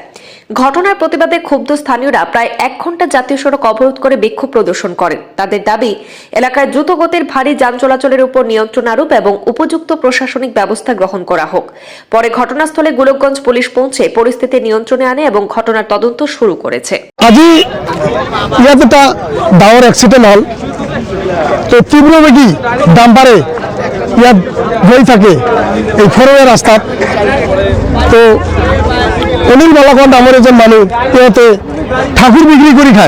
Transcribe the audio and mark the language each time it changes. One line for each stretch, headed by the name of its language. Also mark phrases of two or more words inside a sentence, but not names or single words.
Bangla: ঘটনার প্রতিবাদে ক্ষুব্ধ স্থানীয়রা প্রায় ১ ঘন্টা জাতীয় সড়ক অবরোধ করে বিক্ষোভ প্রদর্শন করেন। তাদের দাবি, এলাকায় দ্রুতগতির ভারী যান চলাচলের উপর নিয়ন্ত্রণ আরোপ এবং উপযুক্ত প্রশাসনিক ব্যবস্থা গ্রহণ করা হোক। পরে ঘটনাস্থলে গোলকগঞ্জ পুলিশ পৌঁছে পরিস্থিতি নিয়ন্ত্রণে আনে এবং ঘটনার তদন্ত শুরু করেছে।
Assamese: আজি ইয়াত এটা ডাঙৰ এক্সিডেণ্ট হ'ল, তো তীব্ৰ বেগী ডাম্পাৰে ইয়াত গৈ থাকে এই ফৰৱে ৰাস্তাত। তো অনিল মালাকৰ নামৰ এজন মানুহ, তেওঁতে ঠাকুৰ বিক্ৰী কৰি খায়।